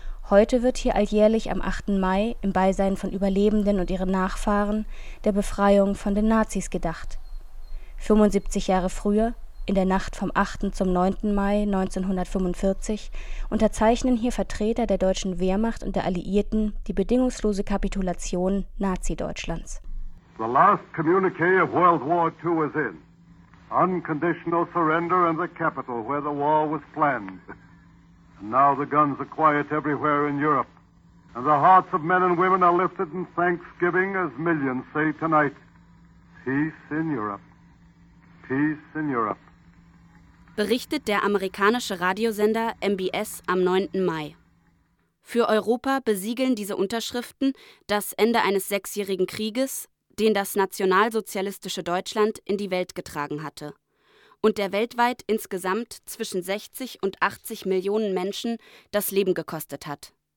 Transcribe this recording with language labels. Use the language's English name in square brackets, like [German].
[German] Heute wird hier alljährlich am 8. Mai im Beisein von Überlebenden und ihren Nachfahren der Befreiung von den Nazis gedacht. 75 Jahre früher, in der Nacht vom 8. zum 9. Mai 1945, unterzeichnen hier Vertreter der deutschen Wehrmacht und der Alliierten die bedingungslose Kapitulation Nazi-Deutschlands. [English] The last communique of World War II is in. Unconditional surrender in the capital where the war was planned. Now the guns are quiet everywhere in Europe, and the hearts of men and women are lifted in thanksgiving as millions say tonight, peace in Europe, peace in Europe. [German] Berichtet der amerikanische Radiosender MBS am 9. Mai. Für Europa besiegeln diese Unterschriften das Ende eines sechsjährigen Krieges, den das nationalsozialistische Deutschland in die Welt getragen hatte. Und der weltweit insgesamt zwischen 60 und 80 Millionen Menschen das Leben gekostet hat.